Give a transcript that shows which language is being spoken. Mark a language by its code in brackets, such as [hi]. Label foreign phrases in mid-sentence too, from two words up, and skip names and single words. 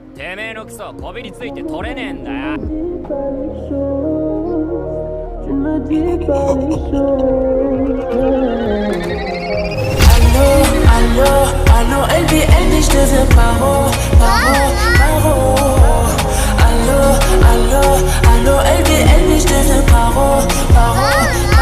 [ja] てめえのクソこびりついて取れねえんだよ。 [fr] Allô, allô, elle dit je te veux paro, paro, paro. Allô, allô, allô, elle dit je te veux paro, paro.